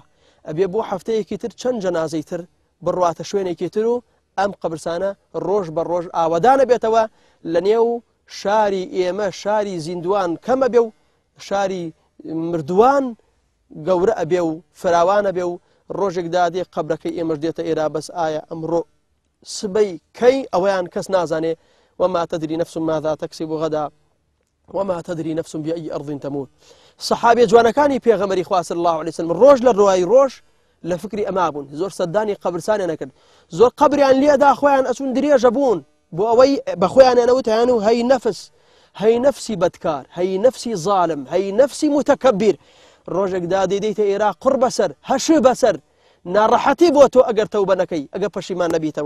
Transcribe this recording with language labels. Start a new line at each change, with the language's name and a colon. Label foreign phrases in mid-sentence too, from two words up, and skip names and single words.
Central Kurdish: ئەبێ بۆ هەفتەیەکی تر چەند جەنازەی تر بڕواتە شوێنێکی تر و ئەم قەبرستانە ڕۆژ بە ڕۆژ ئاوەدانە بێتەوە لە نێو شاری ئێمە شاری زیندوان کەمە بێ و شاری مردووان گەورە ئەبێ و فراوانە بێ و ڕۆژێکدا دێ قەبرەکەی ئێمەش دێتە ئێرە. بەس ئایا ئەمڕۆ سبەی کەی ئەوەیان کەس نازانێ.
Arabic: وما تدري نفس ماذا تكسب غدا وما تدري نفس بأي أرض تموت.
Central Kurdish: صحابي جوانەکانی پێغەمبەری خوا
Arabic: صلی الله عليه وسلم
Central Kurdish: ڕۆژ لە ڕۆای ڕۆژ لە فکری ئەما بوون زۆر سەردانی قەبرستانیان نەکرد زۆر قەبریان لێدا خۆیان ئەچون درێژە بوون بۆ ئەوەی بە خۆیان نەوتیان و هەی نەفس هەی نەفسی بەدکار هەی نەفسی ظالم هەی نەفسی متەکەبیر ڕۆژێکدا دەیدەیتە ئێرە قڕ بەسەر هەش بەسەر ناڕەحەتی بۆ تۆ ئەگەر تەوبە نەکەی ئەگەر پەشیمان نەبیتەوە.